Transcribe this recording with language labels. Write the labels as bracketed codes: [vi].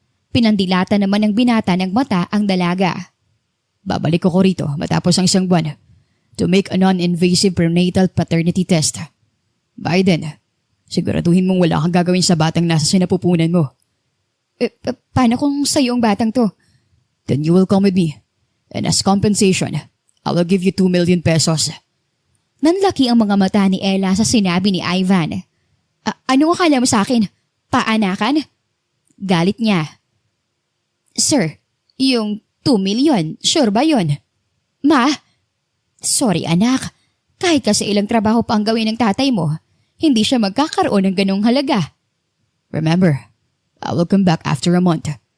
[tl] Pinandilata naman ng binata ng mata ang dalaga. Babalik ko rito matapos ang isang buwan [en] to make a non-invasive prenatal paternity test. [tl] Biden, siguraduhin mong wala kang gagawin sa batang nasa sinapupunan mo. Paano kung sa'yo ang batang to? [en] Then you will come with me. And as compensation, I will give you 2 million pesos. [tl] Nanlaki ang mga mata ni Ella sa sinabi ni Ivan. Ano akala mo sa akin? Paanakan? Galit niya. Sir, yung 2 million, sure ba yun? Ma? Sorry anak, kahit kasi ilang trabaho pa ang gawin ng tatay mo, hindi siya magkakaroon ng ganong halaga. [en] Remember, I will come back after a month.